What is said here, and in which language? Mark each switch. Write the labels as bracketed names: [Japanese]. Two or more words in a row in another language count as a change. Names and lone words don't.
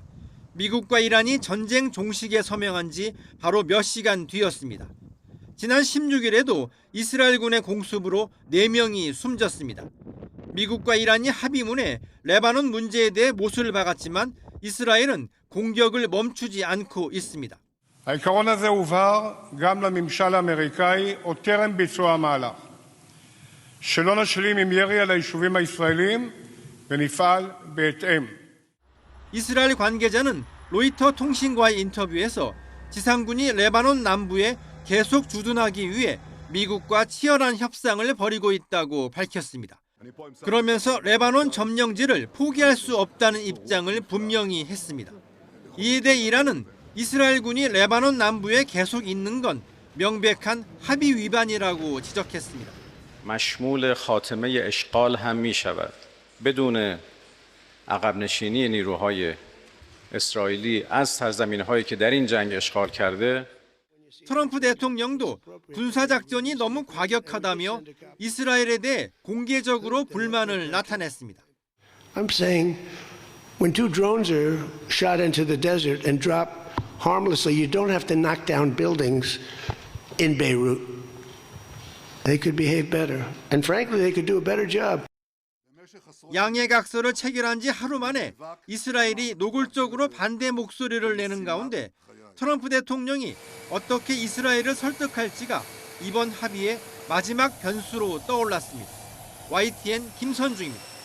[Korean] 미국과 이란이 전쟁 종식에 서명한 지 바로 몇 시간 뒤였습니다. 지난 16일에도 이스라엘군의 공습으로 4명이 숨졌습니다. 미국과 이란이 합의문에 레바논 문제에 대해 못을 박았지만 이스라엘은 공격을 멈추지 않고 있습니다. [Hebrew] העיקרון הזה הובהר גם לממשל האמריקאי עוד טרם ביצוע המהלך. שלא נשלים עם ירי על היישובים הישראלים ונפעל בהתאם. [Korean] 이스라엘 관계자는 로이터 통신과의 인터뷰에서 지상군이 레바논 남부에 계속 주둔하기 위해 미국과 치열한 협상을 벌이고 있다고 밝혔습니다. 그러면서 레바논 점령지를 포기할 수 없다는 입장을 분명히 했습니다. 이에 대해 이란은 이스라엘군이 레바논 남부에 계속 있는 건 명백한 합의 위반이라고 지적했습니다. [Persian] مشمول خاتمه اشغال هم میشود بدون عقب نشینی نیروهای اسرائیلی از سرزمین‌هایی که در این جنگ اشغال کرده. [Korean] 트럼프 대통령도 군사작전이 너무 과격하다며 이스라엘에 대해 공개적으로 불만을 나타냈습니다. [English] I'm saying When two drones are shot into the desert and drop harmlessly, you don't have to knock down buildings in Beirut. They could behave better. And frankly, they could do a better job. [Korean] 양해각서를 체결한 지 하루 만에 이스라엘이 노골적으로 반대 목소리를 내는 가운데 트럼프 대통령이 어떻게 이스라엘을 설득할지가 이번 합의의 마지막 변수로 떠올랐습니다. YTN 김선중입니다.